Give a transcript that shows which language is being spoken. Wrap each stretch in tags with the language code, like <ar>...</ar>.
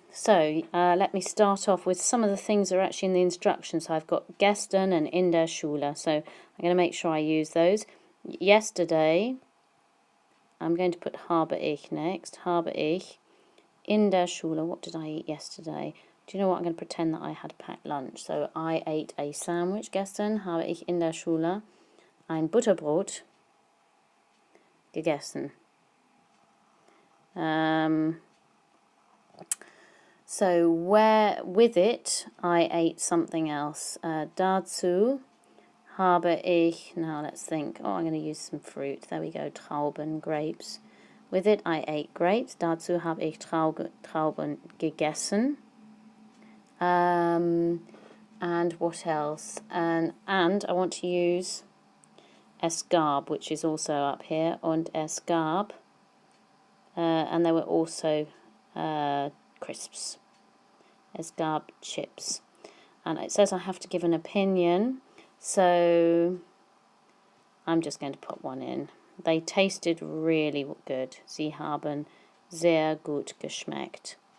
<en>So let me start off with some of the things that are actually in the instructions. So I've got gestern and</en> <de>in der Schule,</de> <en>so I'm going to make sure I use those. Yesterday, I'm going to put</en> <de>habe ich</de> <en>next.</en> <de>Habe ich. In der Schule,</de> <en>what did I eat yesterday? Do you know what? I'm going to pretend that I had a packed lunch. So I ate a sandwich</en> <de>gestern, habe ich in der Schule ein Butterbrot gegessen.</de> <en>So with it, I ate something else.</en> <de>Dazu habe ich,</de> <en>now let's think, I'm going to use some fruit. There we go, Trauben, grapes. With it, I ate grapes.</en> <de>Dazu habe ich Trauben gegessen.</de> <en>And what else? And I want to use es gab, which is also up here,</en> <de>und es gab.</de> <en>And there were also crisps.</en> <de>Es gab chips.</de> <en>And it says I have to give an opinion, so I'm just going to put one in. They tasted really good.</en> <de>Sie haben sehr gut geschmeckt.</de>